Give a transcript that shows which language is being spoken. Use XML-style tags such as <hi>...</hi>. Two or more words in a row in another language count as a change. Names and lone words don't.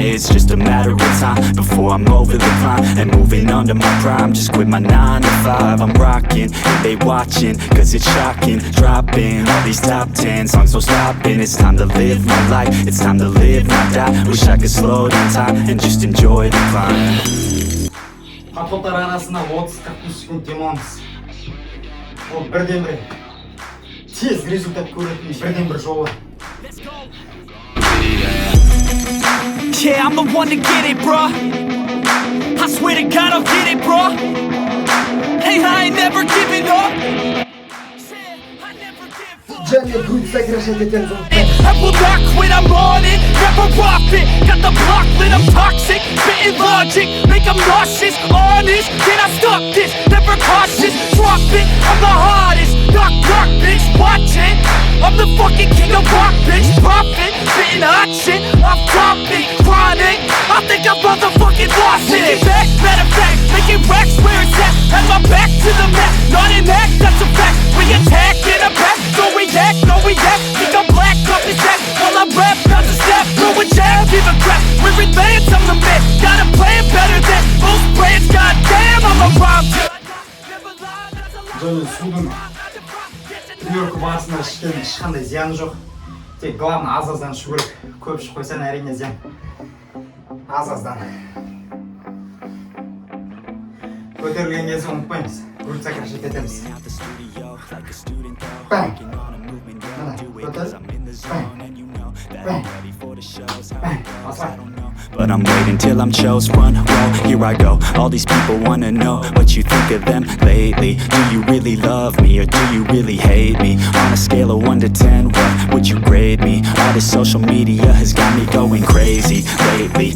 <en>It's just a matter of time before I'm over the climb and moving under my prime. Just quit my 9 to 5, I'm rocking, they watching, cause it's shocking. Dropping all these top 10 songs, no stopping. It's time to live my life, it's time to live, not die. Wish I could slow down time and just enjoy the climb.</en> <kk>Подходтар арасында 30-40 секунд демалыңыз. Ол бірден бір тез результат көретін бірден бір жолы.</kk> <en>Yeah, I'm the one to get it, bro. I swear to God I'll get it, bro. Hey, I ain't never giving up.</en> <kk>Және</kk> <ru>грудь сокращать</ru> <kk>етеміз ол.</kk> <en>I will not quit, I'm on it, never off it. Got the block lit, I'm toxic. Spitting logic, make them nauseous. Honest, can I stop this? Never cautious, drop it. I'm the hardest, knock, knock, bitch, watch it. I'm the fucking king of rock, bitch, profit. Spitting hot shit, I'm dropping, chronic. I think I'm motherfucking lost it. Matter of fact, making racks where it's at. a map, not an act, that's a fact. We attack in a pack, don't react, no react. Think I'm black, off his back, while I rap, bounce a step. Throw a jab, give a crap, we're advanced, I'm the man. Got a plan better than most brands, goddamn, I'm a rhyme.</en> <kk>Және судың тренировка барысында ішкен ешқандай зияны жоқ. Тек главное аз-аздан ішу керек. Көп ішіп қойсаң әрине зиян. Аз-аздан. Көтерілген кезде ұмытпаймыз.</kk> <ru>Грудь сокращать</ru> <kk>етеміз. Бәң. Мына, көтер. Бәң. Бәң. Бәң. Осылай.</kk> <en>But I'm waiting till I'm chose. Run, roll, here I go. All these people wanna know what you think of them lately. Do you really love me or do you really hate me? On a scale of 1 to 10, what would you grade me? All this social media has got me going crazy lately.</en>